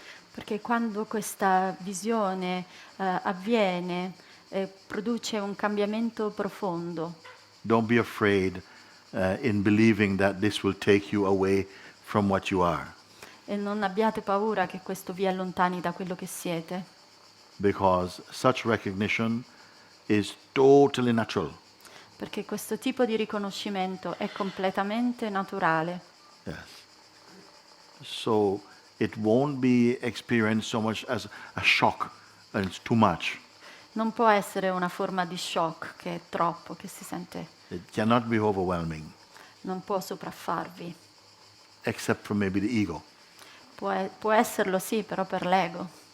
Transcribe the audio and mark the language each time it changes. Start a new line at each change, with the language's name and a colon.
Italian: Perché quando questa visione avviene, produce un cambiamento profondo.
English: Don't be afraid in believing that this will take you away from what you are,
Italian: E non abbiate paura che questo vi allontani da quello che siete,
English: because such recognition is totally natural.
Italian: perché questo tipo di riconoscimento è completamente naturale.
English: Yes. So it won't be experienced so much as a shock and it's too much.
Italian: Non può essere una forma di shock che è troppo, che si sente,
English: It cannot be overwhelming,
Italian: non può sopraffarvi.
English: except for maybe the ego.
Italian: Può esserlo sì, però per l'ego.